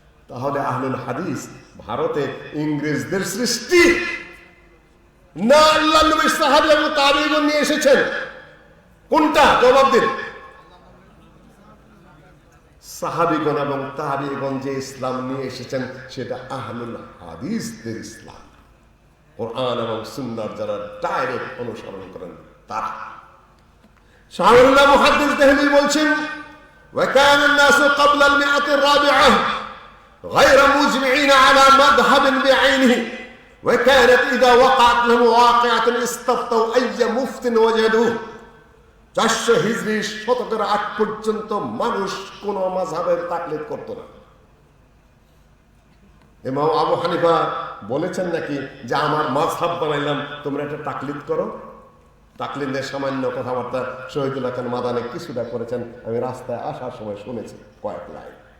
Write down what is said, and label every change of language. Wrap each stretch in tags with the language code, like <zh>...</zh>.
<bn>তাহলে আহলুল হাদিস ভারতে ইংরেজদের সৃষ্টি না আল্লাহর নবীর সাহাবী এবং তাবেঈগণ নিয়ে এসেছেন? কোনটা? জবাব দিন। সাহাবীগণ এবং তাবেঈগণ যে ইসলাম নিয়ে এসেছেন সেটা আহলুল হাদিসদের ইসলাম। কোরআন এবং সুন্নাহর যারা ডাইরেক্ট অনুসরণ করেন তারা।</bn> <ar>শাহরুল্লাহ মুহাদ্দিস দেহলভী বলছেন وكان الناس قبل المئة الرابعة غير مجمعين على مذهب بعينه وكانت إذا وقعت لهم واقعة استفتوا أي مفت وجدوه।</ar> <bn>400 হিজরি শতকের আগ পর্যন্ত মানুষ কোন মাযহাবের তাকলিদ করত না। ইমাম আবু হানিফা বলেছেন নাকি যে আমার মাযহাব বানাইলাম, তোমরা এটা তাকলিদ করো? তাকলিদের সামান্য কথাবার্তা শহীদুল্লাহ খান মাদানী কিছুটা করেছেন, আমি রাস্তায় আসার সময় শুনেছি কয়েক লাইন।</bn>